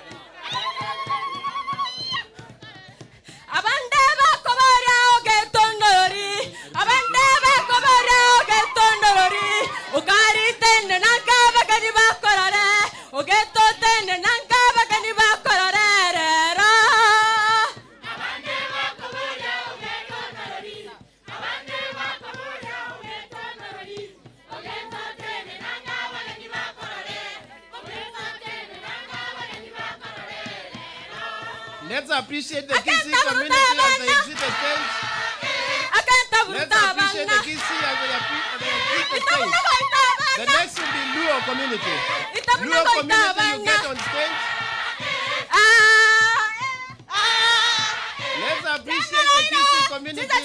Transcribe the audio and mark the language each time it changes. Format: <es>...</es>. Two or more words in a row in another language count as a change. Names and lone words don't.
<guz>Abanda ba komoria ogetonori, abanda ba komoria ogetonori, ukari tenne nanga bagani ba korore, ugeto tenne nanga bagani ba korore ra. Abanda ba komoria ogetonori, abanda ba komoria ogetonori, ugeto tenne nanga bagani ba korore, ugeto tenne nanga bagani ba korore ra.</guz> <en>Let's appreciate the Kisi community as they exit the stage. Let's appreciate the Kisi as they exit the stage. The next will be Luo community. Luo community, you get on stage. Let's appreciate the Kisi community.</en>